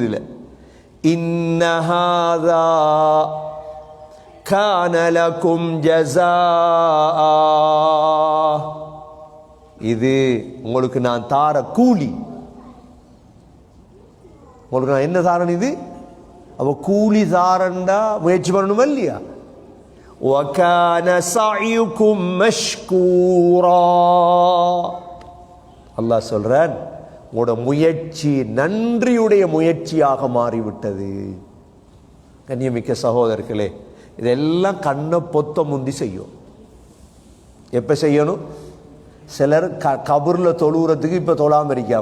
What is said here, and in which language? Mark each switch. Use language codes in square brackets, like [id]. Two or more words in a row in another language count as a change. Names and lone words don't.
[ta] சொர்க்கம் முடிஞ்சதுல [ar] إن هذا كان لكم جزاء, [ta] இது உங்களுக்கு நான் தார கூலி. உங்களுக்கு நான் என்ன தாரன்? இது அப்ப கூலி தாரண்டா முயற்சி பண்ணணுமா இல்லையா? [ar] وَكَانَ سَعْيُكُمْ مَشْكُورًا, [ta] அல்லாஹ் சொல்றான் உங்களோட முயற்சி நன்றியுடைய முயற்சியாக மாறிவிட்டது. கண்ணியமிக்க சகோதரர்களே, இதெல்லாம் கண்ணை பொத்த முந்தி செய்யும். எப்ப செய்யணும்? சிலர் கபூர்ல தொழுவுறதுக்கு இப்ப தொழாம இருக்கா.